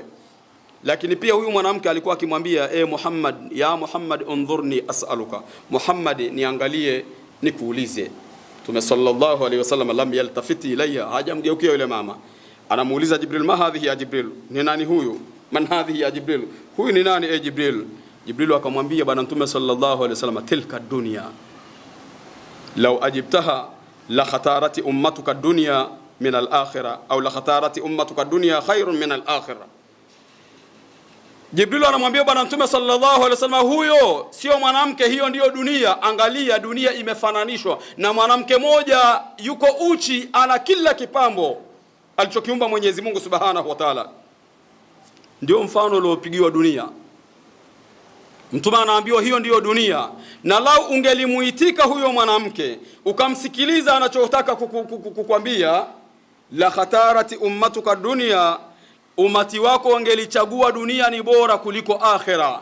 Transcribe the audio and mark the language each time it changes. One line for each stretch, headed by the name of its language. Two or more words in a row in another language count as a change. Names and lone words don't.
Swahili: Lakini pia huyu mwanamke alikuwa akimwambia, Muhammad,
Arabic: يا محمد انظرني أسألك,
Swahili: Muhammad, niangalie nikuulize. Mtume
Arabic: صلى الله عليه وسلم لم يلتفت إلي,
Swahili: hajamgeukia yule mama. Anamuuliza Jibril,
Arabic: ما هذه يا جبريل,
Swahili: ni nani huyu?
Arabic: من هذه يا جبريل,
Swahili: huyu ni nani Jibril? Jibril akamwambia bwana Mtume
Arabic: صلى الله عليه وسلم تلك الدنيا لو أجبتها لاختارت أمتك الدنيا من الآخرة أو لاختارت أمتك الدنيا خيرا من الآخرة, au la khatarati ummatuka dunya khairun min al-akhirah.
Swahili: Jibril anamwambia bwana Mtume
Arabic: صلى الله عليه وسلم,
Swahili: huyo sio mwanamke, hiyo ndiyo dunia. Angalia, dunia imefananishwa na mwanamke moja, yuko uchi, ana kila kipambo alichokiumba Mwenyezi Mungu
Arabic: سبحانه وتعالى.
Swahili: Ndio mfano uliopigiwa dunia. Mtume anaambiwa hiyo ndiyo dunia, na lau ungelimuitika huyo mwanamke ukamsikiliza anachotaka kukwambia,
Arabic: لاختارت أمتك الدنيا,
Swahili: umati wako wangelichagua dunia ni bora kuliko akhera.